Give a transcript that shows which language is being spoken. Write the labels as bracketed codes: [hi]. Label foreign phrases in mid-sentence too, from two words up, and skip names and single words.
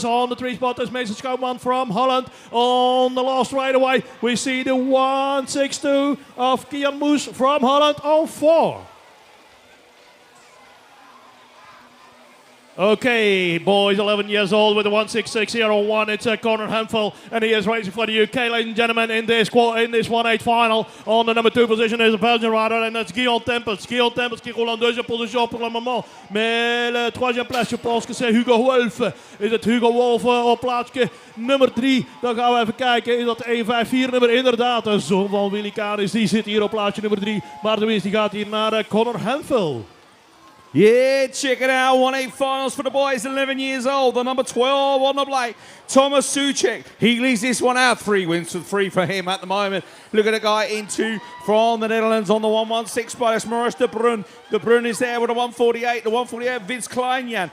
[en] On the 3 spot is Mason Schouwman from Holland. On the last straightaway we see the 162 of Kian Moes from Holland on 4. Okay, boys 11 years old with the 166 here on 1. It's Conor Hemphill, and he is racing for the UK, ladies and gentlemen, in this 1/8 final. On the number 2 position is a Belgian rider, and that's Guillaume Tempels. [fr] Guillaume Tempels qui roule en 2e position pour le moment. Mais le 3e place, je pense que c'est Hugo Wolf. [nl] Is het Hugo Wolf op plaatsje nummer 3? Dan gaan we even kijken. Is dat 154 nummer? Inderdaad, de zoon van Willy Canis, die zit hier op plaatsje nummer 3. Maar de winst die gaat hier naar Conor Hemphill. [en] Yeah, check it out. 1/8 finals for the boys, 11 years old. The number 12 on the plate, Thomas Suchek. He leads this one out. 3 wins for 3 for him at the moment. Look at the guy in 2 from the Netherlands on the 116 spot. It's Maurice de Bruyne. De Bruyne is there with a 148. The 148, Vince Kleinjan.